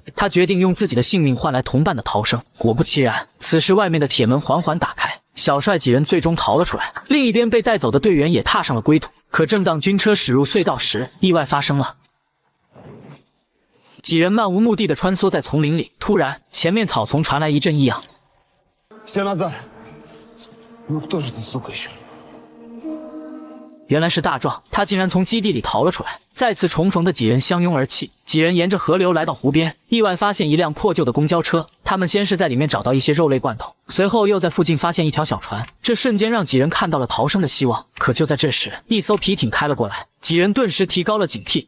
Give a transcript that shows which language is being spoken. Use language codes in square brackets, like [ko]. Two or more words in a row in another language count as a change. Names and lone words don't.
[zh] 他决定用自己的性命换来同伴的逃生。果不其然，此时外面的铁门缓缓打开，小帅几人最终逃了出来。另一边被带走的队员也踏上了归途。可正当军车驶入隧道时，意外发生了。几人漫无目的地穿梭在丛林里，突然前面草丛传来一阵异样。 [ru] Все назад. Ну кто же ты, сука, еще? [zh] 原来是大壮，他竟然从基地里逃了出来。再次重逢的几人相拥而泣。几人沿着河流来到湖边，意外发现一辆破旧的公交车。他们先是在里面找到一些肉类罐头，随后又在附近发现一条小船。这瞬间让几人看到了逃生的希望。可就在这时，一艘皮艇开了过来，几人顿时提高了警惕。